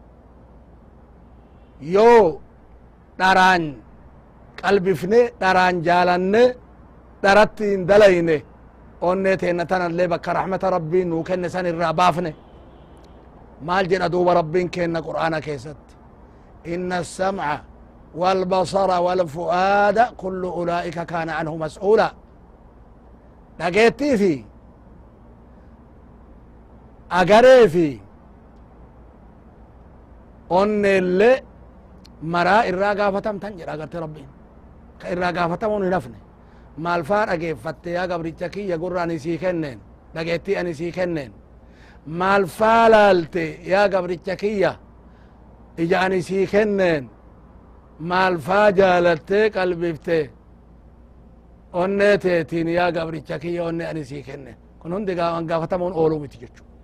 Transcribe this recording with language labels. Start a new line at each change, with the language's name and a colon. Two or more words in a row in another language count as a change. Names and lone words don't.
Oromo: yoo dharaan qalbifne dharaan jaalanne dharatti hin dalayne onne teenna tanallee bakka rahmata rabbiin nuu kenne san irraa baafne maal jedha duuba rabbiin kenna qur'aana keessatti inna
Arabic: السمع والبصر والفؤاد كل أولئك كان عنه مسؤولا
Oromo: dhageettii fi agaree fi onneellee maraa irraa gaafatamtan jedha agarte rabbiin ka irraa gaafatamuun hin hafne maal faa dhageeffatte yaa gabricha kiyya gurra ani sii kenneen dhageettii ani sii kenneen maal faa laalte yaa gabricha kiyya ija ani sii kenneen maal faa jaalattee qalbifte onnee teetiin yaa gabricha kiyya onne ani sii kenneen kun hundi gaafatamuun ooluu miti jechu